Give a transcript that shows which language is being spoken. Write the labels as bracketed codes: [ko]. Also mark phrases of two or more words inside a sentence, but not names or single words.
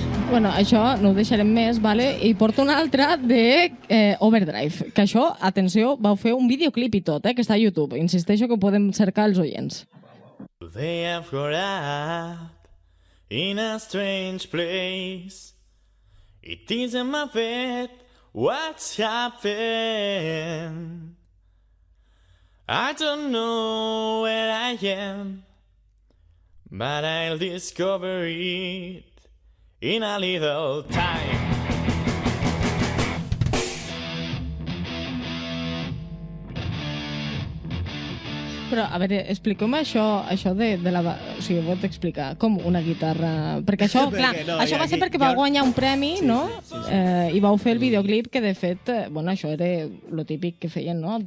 [ca] Bueno, això no ho deixarem més, vale? I porto una altra de Overdrive, que això, atenció, vau fer un videoclip i tot, que està a YouTube. Insisteixo que ho podem cercar els oients. [en] They have grown up in a strange place. It isn't my fate what's happened. I don't know where I am, but I'll discover it in a little time. [ca] Però, a veure, expliqueu-me això de la... O sigui, ho pot explicar, com una guitarra... Perquè això, clar, això va ser perquè vau guanyar un premi, no? I vau fer el videoclip que, de fet, bueno, això era lo típic que feien, no?